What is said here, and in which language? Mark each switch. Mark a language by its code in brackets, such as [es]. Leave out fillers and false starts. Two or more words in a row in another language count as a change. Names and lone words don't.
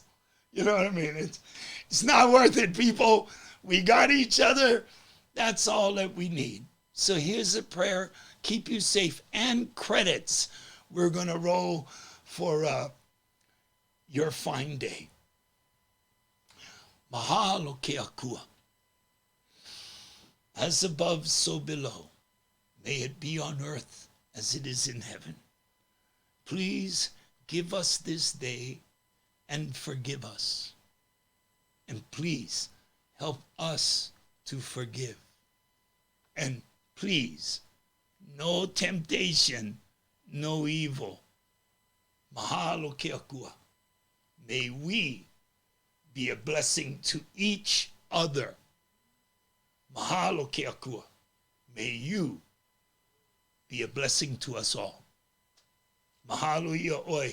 [en] You know what I mean? It's not worth it, people. We got each other. That's all that we need. So here's a prayer. Keep you safe. And credits. We're going to roll for your fine day. [haw] Mahalo ke akua. [en] As above, so below. May it be on earth as it is in heaven. Please give us this day and forgive us. And please help us to forgive. And please, no temptation, no evil. [haw] Mahalo ke akua. [en] May we be a blessing to each other. [haw] Mahalo ke akua. [en] May you be a blessing to us all. [haw] Mahalo ia oi.